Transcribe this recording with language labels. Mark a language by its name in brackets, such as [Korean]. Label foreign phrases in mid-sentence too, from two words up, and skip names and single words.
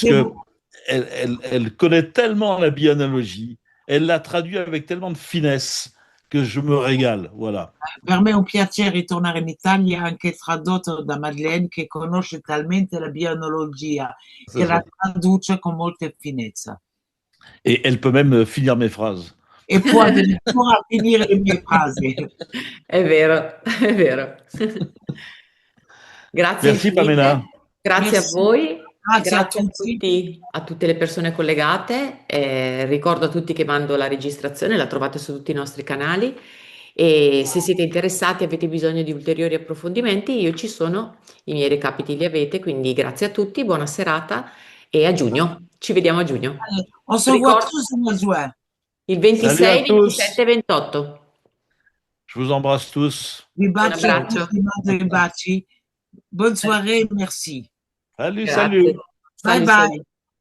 [Italian] Devo, [French] que elle connaît tellement la bianalogie, elle l'a traduit avec tellement de finesse que je me régale. Voilà. [Italian] per me è un piacere ritornare in Italia anche tradotto da Madeleine che conosce talmente la bionologia [French] C'est [Italian] che la [French] ça. [Italian] traduce con molta finezza [French] Et elle peut même finir mes phrases. [Italian] e può addirittura finire le mie frasi. È vero, è vero. Grazie [French] Merci Pamela. [Italian] infinite, grazie a [French] Merci, [Italian] voi, grazie a grazie a tutti. tutti, a tutte le persone collegate. Ricordo a tutti che mando la registrazione, la trovate su tutti i nostri canali e se siete interessati, avete bisogno di ulteriori approfondimenti, io ci sono, i miei recapiti li avete, quindi grazie a tutti, buona serata e a giugno. Ci vediamo a giugno. [French] Allez, on se voit [Italian] Ricordo [French] tous au mois de juin. [Italian] il [French] Salut à 26, tous. [Italian] 27 e 28. [French] Je vous embrasse tous. [Italian] Vi Un bacio a abbraccio. tutti, mando i baci. [French] Bonne soirée, merci. Salut, [Italian] Grazie. [French] salut. Bye Salut, bye. salut.